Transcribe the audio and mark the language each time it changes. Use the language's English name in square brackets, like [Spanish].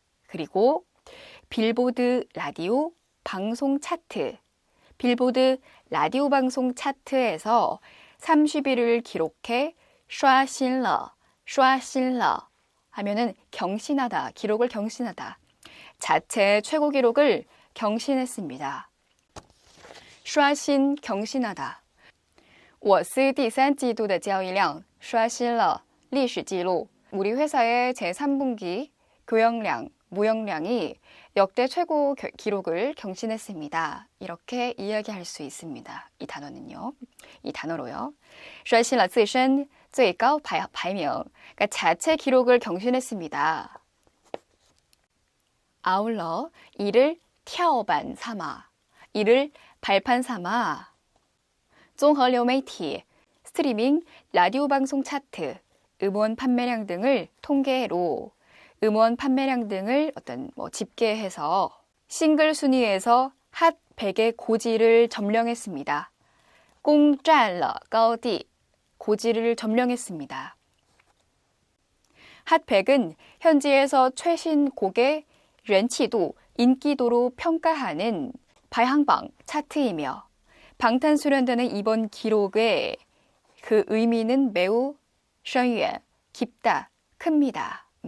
[Korean] 그리고 빌보드 라디오 방송 차트, 빌보드 라디오 방송 차트에서 30위를 기록해 [Chinese] 刷新了 [Korean] 하면은 경신하다, 기록을 경신하다. 자체 최고 기록을 경신했습니다. [Chinese] 刷新 [Korean] 경신하다. [Chinese] 我司第三季度的交易量刷新了历史记录. [Korean] 우리 회사의 제3분기 교역량, 무역량이 역대 최고 기록을 경신했습니다. 이렇게 이야기할 수 있습니다. 이 단어는요. 이 단어로요. [Chinese] 刷新了自身最高排名. [Korean] 그러니까 자체 기록을 경신했습니다. 아울러 이를 [Chinese] 跳板 [Korean] 삼아, 이를 발판 삼아 [Chinese] 综合流媒体, [Korean] 스트리밍, 라디오 방송 차트, 음원 판매량 등을 통계로 음원 판매량 등을 어떤 집계해서 싱글 순위에서 핫 100의 고지를 점령했습니다. [Chinese] 攻占了高地, [Korean] 고지를 점령했습니다. 핫 100은 현지에서 최신 곡의 [Chinese] 人气度, [Korean] 인기도로 평가하는 [Chinese] 排行榜 [Korean] 차트이며 방탄소년단의 이번 기록의 그 의미는 매우 [Chinese] 深远, [Korean] 깊다, 큽니다.